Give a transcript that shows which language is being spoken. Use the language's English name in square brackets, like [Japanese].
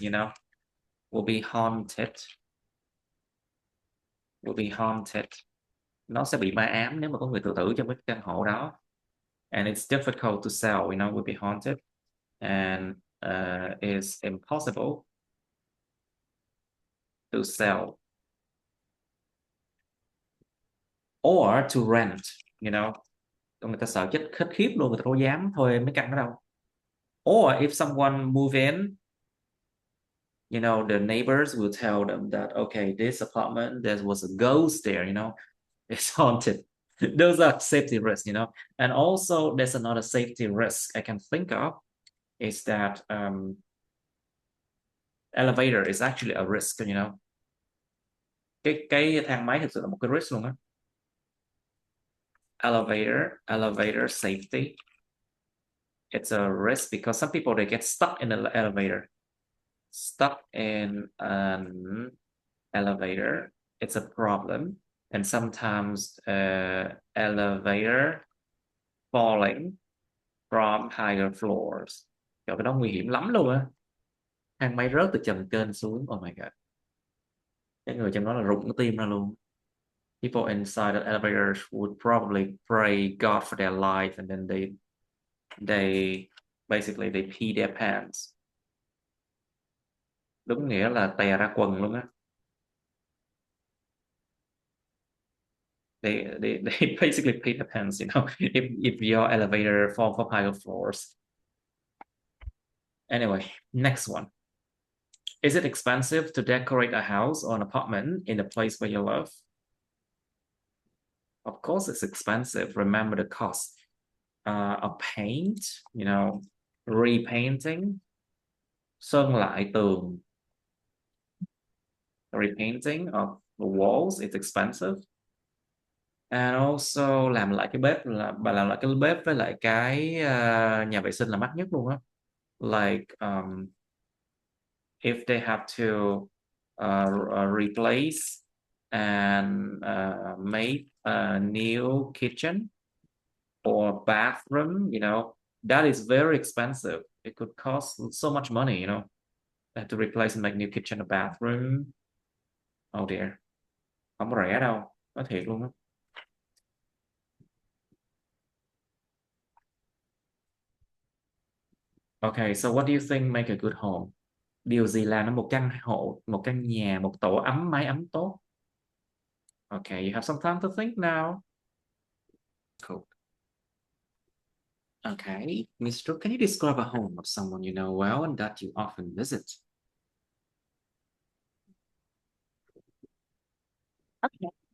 [English] You know, will be haunted. Will be haunted. [Vietnamese] Nó sẽ bị ma ám nếu mà có người tự tử trong cái căn hộ đó. [English] And it's difficult to sell. You know, will be haunted, and it's impossible to sell or to rent. You know. [Vietnamese] Người ta sợ chết khét khiếp luôn, người ta đâu dám thuê mấy căn đó đâu. [English] Or if someone move in, you know, the neighbors will tell them that, okay, this apartment, there was a ghost there, you know, it's haunted. Those are safety risks, you know. And also there's another safety risk I can think of is that elevator is actually a risk, you know. [Vietnamese] Cái thang máy thực sự là một cái risk luôn á. [English] Elevator safety. It's a risk because some people, they get stuck in the elevator. Stuck in an elevator, it's a problem. And sometimes elevator falling from higher floors. [Vietnamese] Trời, cái đó nguy hiểm lắm luôn á. Thang máy rớt từ trần trên xuống. [English] Oh my god. [Vietnamese] Cái người trong đó là rụng cái tim ra luôn. [English] People inside the elevators would probably pray God for their life, and then they basically they pee their pants. [Vietnamese] Đúng nghĩa là tè ra quần luôn á. [English] They basically pee their pants, you know, if your elevator fall from higher floors. Anyway, next one. Is it expensive to decorate a house or an apartment in the place where you live? Of course, it's expensive. Remember the cost of paint, you know, repainting, [Vietnamese] sơn lại tường, [English] repainting of the walls is expensive. And also [Vietnamese] làm lại cái bếp, là bà làm lại cái bếp với lại cái nhà vệ sinh là mắc nhất luôn á. [English] Like if they have to replace and make a new kitchen or bathroom, that is very expensive. It could cost so much money, They have to replace and make new kitchen or bathroom. Oh dear, [Vietnamese] không có rẻ đâu, có thiệt luôn á. [English] Okay, so what do you think make a good home? [Vietnamese] Điều gì làm nên một căn hộ, một căn nhà, một tổ ấm, mái ấm tốt? [English] Okay, you have some time to think now. Cool. Okay, Mr. Can you describe a home of someone you know well and that you often visit? Okay.